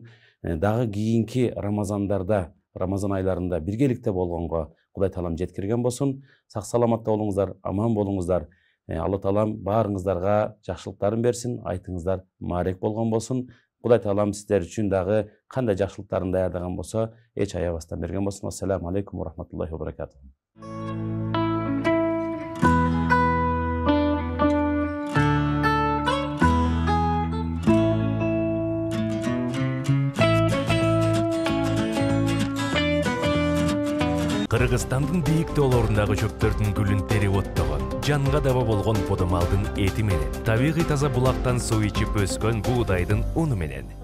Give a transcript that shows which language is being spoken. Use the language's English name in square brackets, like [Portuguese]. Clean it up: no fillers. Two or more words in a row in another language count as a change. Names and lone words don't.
[Kyrgyz] Дагы кийинки Рамазандарда, Рамазан айларында биргеликте болгонго Кудай Таалам жеткирген болсун. Сак саламатта болуңуздар, аман болуңуздар. Алла Таалам баарыңыздарга жакшылыктарын берсин, айтыңыздар маарек болгон болсун. Кудай Таалам сиздер үчүн дагы кандай жакшылыктарын даярдаган болсо, эч аябастан берген болсун. [Arabic] السلام عليكم ورحمة الله وبركاته. [Kyrgyz] Кыргызстандын бийик тоолорундагы чөптөрдүн гүлүн терип оттогон, жанга даба болгон подомалдын эти менен, табигый таза булактан суу ичип өскөн буудайдын уну менен.